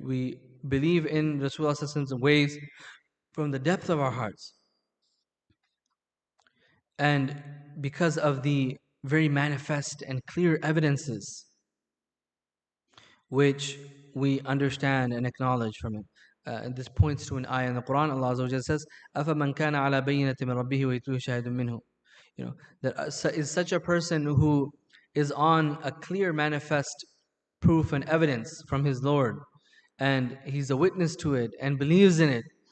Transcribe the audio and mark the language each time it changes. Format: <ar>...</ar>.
<en>We believe in Rasulullah's ways from the depth of our hearts. And because of the very manifest and clear evidences which we understand and acknowledge from it. And this points to an ayah in the Quran.</en> <ar>Allah Azza wa Jalla</ar> <en>says,</en> <ar>أَفَمَنْ كَانَ عَلَى بَيِّنَةٍ مِّن رَبِّهِ وَيَتْلُوهُ شَاهِدٌ مِّنْهُ.</ar> <en>That is such a person who is on a clear manifest proof and evidence from his Lord, and he's a witness to it and believes in it.</en>